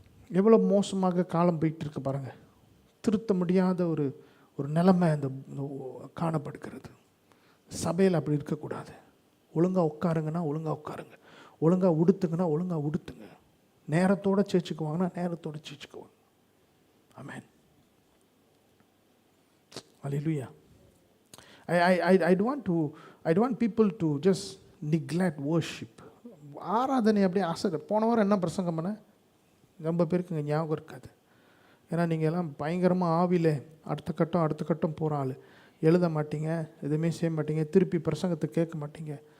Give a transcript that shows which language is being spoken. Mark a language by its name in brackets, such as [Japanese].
[Tamil] எவ்வளோ மோசமாக காலம் போயிட்டுருக்கு பாருங்கள். திருத்த முடியாத ஒரு ஒரு நிலைமை அந்த காணப்படுகிறது. சபையில் அப்படி இருக்கக்கூடாது. ஒழுங்காக உட்காருங்கன்னா ஒழுங்காக உட்காருங்க, ஒழுங்காக உடுத்துங்கன்னா ஒழுங்காக உடுத்துங்க, நேரத்தோடு சேர்ச்சுக்குவாங்கன்னா நேரத்தோடு சேர்ச்சுக்குவாங்க. ஆமென். [English] Hallelujah. I don't want people to just neglect worship. [Tamil] ஆராதனை அப்படியே ஆசை. போன வாரம் என்ன பிரசங்கம் பண்ண ரொம்ப பேருக்கு இங்கே ஞாபகம் இருக்காது. ஏன்னா நீங்கள் எல்லாம் பயங்கரமாக ஆவிலே அடுத்த கட்டம் போகிற ஆள். எழுத மாட்டீங்க, எதுவுமே செய்ய மாட்டீங்க, திருப்பி பிரசங்கத்தை கேட்க மாட்டீங்க.